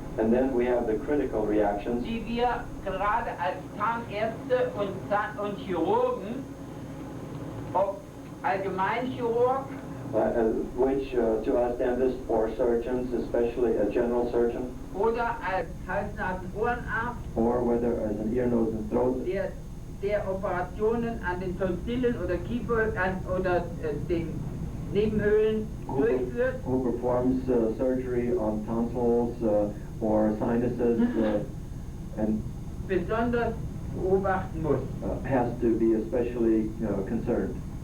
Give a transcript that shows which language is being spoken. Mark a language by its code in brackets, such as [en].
[en] And then we have the critical reactions, [de] die wir gerade als Zahnärzte und Chirurgen, ob Allgemeinchirurg [en] which to us dentists or surgeons, especially a general surgeon, [de] oder als Hals-Nasen-Ohrenarzt, [en] or whether as an ear, nose, and throat, [de] der Operationen an den Tonsillen oder Kiefer oder den Nebenhöhlen durchführt, [en] who performs surgery on tonsils or sinuses and [de] besonders beobachten muss. [en] has to be especially concerned.